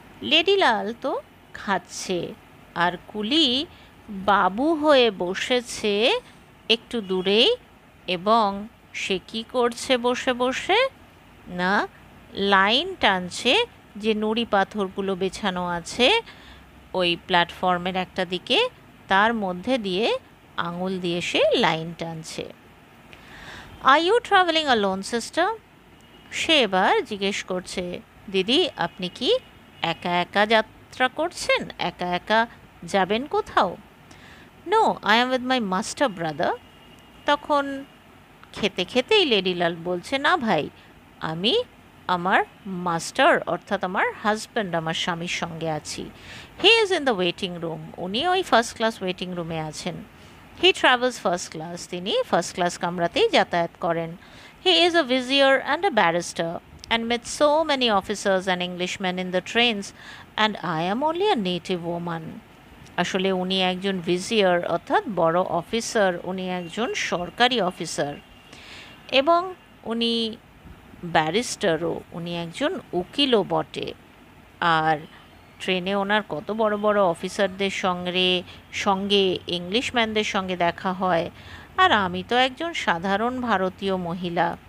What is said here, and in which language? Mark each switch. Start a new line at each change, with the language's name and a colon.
Bangla: Lady লাল তো খাচ্ছে, আর কুলি বাবু হয়ে বসেছে একটু দূরেই, এবং সে কী করছে বসে বসে? না, লাইন টানছে। যে নুড়ি পাথরগুলো বেছানো আছে ওই প্ল্যাটফর্মের একটা দিকে, তার মধ্যে দিয়ে আঙুল দিয়ে সে লাইন টানছে।
English: Are you travelling alone sister?
Bangla: সে এবার জিজ্ঞেস করছে, দিদি আপনি কি একা একা যাত্রা করছেন? একা একা যাবেন কোথাও?
English: No, I am with my master brother.
Bangla: তখন খেতে খেতেই লেডিলাল বলছে, না ভাই, আমি আমার মাস্টার অর্থাৎ আমার হাজব্যান্ড, আমার স্বামীর সঙ্গে আছি।
English: He is in the waiting room.
Bangla: উনি ওই ফার্স্ট ক্লাস ওয়েটিং রুমে আছেন।
English: He travels first class.
Bangla: তিনি ফার্স্ট ক্লাস কামরাতেই যাতায়াত করেন।
English: He is a vizier and a barrister and met so many officers and Englishmen in the trains, and I am only a native woman.
Bangla: আসলে উনি একজন ভিজিয়ার অর্থাৎ বড় অফিসার, উনি একজন সরকারি অফিসার, এবং উনি ব্যারিস্টারও, উনি একজন উকিলও বটে। আর ট্রেনে ওনার কত বড় বড় অফিসারদের সঙ্গে ইংলিশম্যানদের সঙ্গে দেখা হয়, আর আমি তো একজন সাধারণ ভারতীয় মহিলা।